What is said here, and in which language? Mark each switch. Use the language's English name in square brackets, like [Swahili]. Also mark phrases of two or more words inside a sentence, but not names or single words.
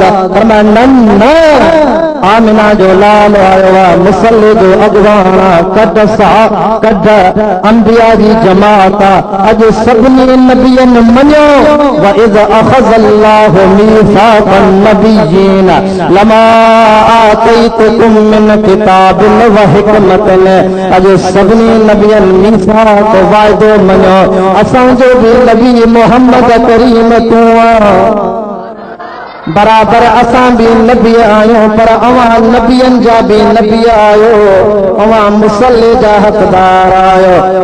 [Sindhi] फरमाया आमिना जो लाल आयो आहे, मुसल्ले जो अॻवान आहे, कढ अंबिया जी जमात आहे। अॼु सभिनी नबियनि मञियो [Arabic] وإذ أخذ الله ميثاق النبيين لما آتيتكم من كتاب وحكمة. [Sindhi] अॼु सभिनी नबियनि मीसाक़ वाइदो मञियो, असांजो बि नबी मुहम्मद करीम तूं आहीं, बराबर असां भी नबी आहियूं, पर अवां नबियनि जा भी नबी आयो, अवां मुसल्ले जा हक़दार आयो।